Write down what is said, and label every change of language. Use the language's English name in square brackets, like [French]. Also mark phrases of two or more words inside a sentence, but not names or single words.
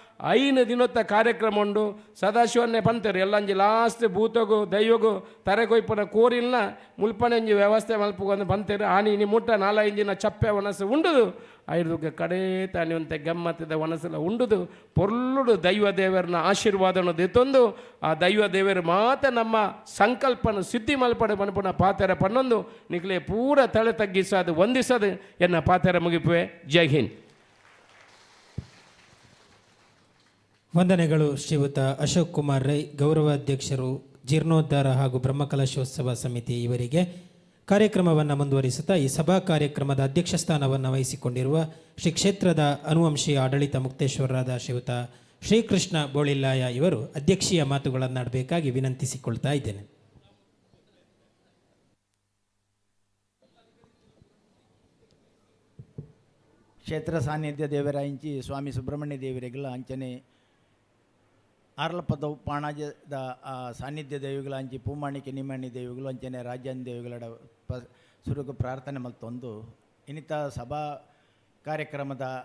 [Tulu] 5 ದಿನೊತ್ತ ಕಾರ್ಯಕ್ರಮ ಉಂಡು ಸದಾಶಿವನ್ನೇ ಪಂತರು ಎಲ್ಲಂಜಿ ಲಾಸ್ಟ್ ಭೂತಗು ದೈವಗು ತರೆಗೊಯ್ಪನ ಕೋರಿಲ್ನ ಮುಲ್ಪನೆಂಜಿ ವ್ಯವಸ್ಥೆ ಮಲ್ಪಗೊಂದು ಬಂತೇರು ಆನಿ ಇನಿ ಮುಟ್ಟ 4-5 ದಿನ ಚಪ್ಪೆ ಒನಸು ಉಂಡುದು ಐದುಗೆ ಕಡೇ ತಾನಿ ಒಂತೆ ಗಮ್ಮತ್ತದ ಒನಸೆಲ್ಲ ಉಂಡುದು ಪೊರ್ಲುಡು ದೈವ ದೇವರನ್ನ ಆಶೀರ್ವಾದನ ದೆತ್ತೊಂದು ಆ ದೈವ ದೇವರು ಮಾತ ನಮ್ಮ ಸಂಕಲ್ಪನ ಸಿದ್ಧಿ ಮಲ್ಪಡೆ ಬನ್ಪುನ ಪಾತೆರ ಪನ್ನೊಂದು ನಿಕ್ಲೆ ಪೂರ ತಲೆ ತಗ್ಗಿಸೋದು ವಂದಿಸೋದು ಎನ್ನ ಪಾತೆರ ಮುಗಿಪುವೆ. [Hindi] जय हिंद. [Kannada] ವಂದನೆಗಳು ಶ್ರೀಯುತ ಅಶೋಕ್ ಕುಮಾರ್ ರೈ, ಗೌರವಾಧ್ಯಕ್ಷರು ಜೀರ್ಣೋದ್ಧಾರ ಹಾಗೂ ಬ್ರಹ್ಮಕಲಶೋತ್ಸವ ಸಮಿತಿ ಇವರಿಗೆ. ಕಾರ್ಯಕ್ರಮವನ್ನು ಮುಂದುವರಿಸುತ್ತಾ ಈ ಸಭಾ ಕಾರ್ಯಕ್ರಮದ ಅಧ್ಯಕ್ಷ ಸ್ಥಾನವನ್ನು ವಹಿಸಿಕೊಂಡಿರುವ ಶ್ರೀ ಕ್ಷೇತ್ರದ ಅನುವಂಶೀಯ ಆಡಳಿತ ಮುಕ್ತೇಶ್ವರರಾದ ಶ್ರೀಯುತ ಶ್ರೀಕೃಷ್ಣ ಬೋಳಿಲ್ಲಾಯ ಇವರು ಅಧ್ಯಕ್ಷೀಯ ಮಾತುಗಳನ್ನಾಡಬೇಕಾಗಿ ವಿನಂತಿಸಿಕೊಳ್ತಾ ಇದ್ದೇನೆ. [Tulu] ಕ್ಷೇತ್ರ ಸಾನ್ನಿಧ್ಯ ದೇವರಾಂಚಿ ಸ್ವಾಮಿ ಸುಬ್ರಹ್ಮಣ್ಯ ದೇವರಿಗೆಲ್ಲ ಅಂಚನೆ ಆರ್ಲಪದವು ಪಾಣಾಜದ ಸಾನ್ನಿಧ್ಯ ದೇವಿಗಳ ಅಂಚಿ ಪೂಮಾಣಿಕೆ ನಿಮ್ಮಣ್ಣಿ ದೇವಿಗಳು ಅಂಚನೆ ರಾಜ್ಯಾನ್ ದೇವಿಗಳ ಸುರುಗು ಪ್ರಾರ್ಥನೆ ಮಲ್ತೊಂದು ಇನ್ನಿತ ಸಭಾ ಕಾರ್ಯಕ್ರಮದ